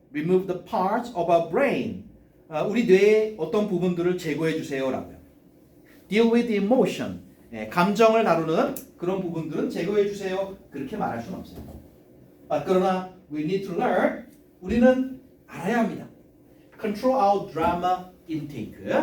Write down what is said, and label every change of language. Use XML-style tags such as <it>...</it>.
<en>Remove the parts of our brain.</en> <ko>우리 뇌의 어떤 부분들을 제거해 주세요라고요.</ko> <en>Deal with emotion.</en> <ko>감정을 다루는 그런 부분들은 제거해 주세요. 그렇게 말할 수는 없어요. 그러나</ko> <en>we need to learn.</en> <ko>우리는 알아야 합니다.</ko> <en>Control our drama intake.</en>